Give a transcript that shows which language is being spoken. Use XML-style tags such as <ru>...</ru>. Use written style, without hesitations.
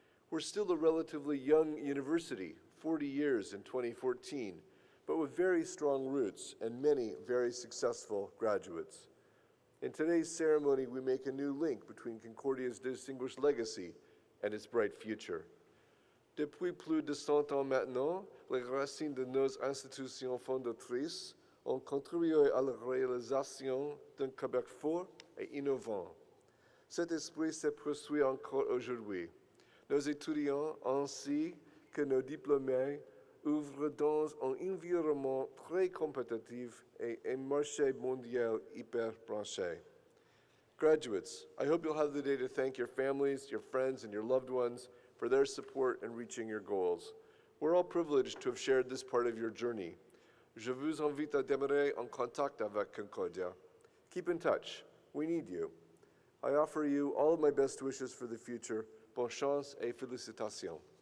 <en>We're still a relatively young university, 40 years in 2014, but with very strong roots and many very successful graduates. In today's ceremony, we make a new link between Concordia's distinguished legacy and its bright future.</en> <fr>Depuis plus de 100 ans maintenant, les racines de nos institutions fondatrices ont contribué à la réalisation d'un Québec fort et innovant. Cet esprit se poursuit encore aujourd'hui. Nos étudiants ainsi que nos diplômés ouvrent dans un environnement très compétitif et un marché mondial hyper branché.</fr> <en>Graduates, I hope you'll have the day to thank your families, your friends, and your loved ones for their support in reaching your goals. We're all privileged to have shared this part of your journey.</en> <fr>Je vous invite à demeurer en contact avec Concordia.</fr> <en>Keep in touch. We need you. I offer you all of my best wishes for the future.</en> <fr>Bonne chance et félicitations.</fr>